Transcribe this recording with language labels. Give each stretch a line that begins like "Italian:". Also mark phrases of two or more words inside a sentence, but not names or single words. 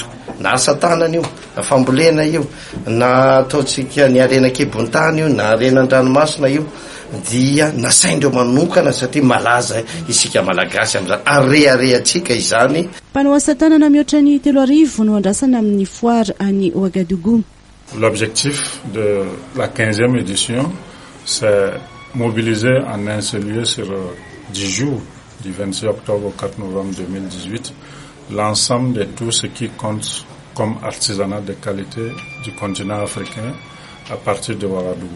Malagasy: Na asa tanana io, na fambolena io, na ataotsika ny arena-kebon-tany io, na arena-dranomasina io, dia nasaindreo manokana satria malaza isika malagasy amin'izany. Areatsika izany. Mpanao asa tanana mihoatra ny 3,000 no andrasana amin'ny foire any OUAGADOUGOU.
French: L'objectif de la 15e édition, c'est mobiliser en un seul lieu sur 10 jours, du 26 octobre au 4 novembre 2018, l'ensemble de tout ce qui compte comme artisanat de qualité du continent africain à partir de Ouagadougou.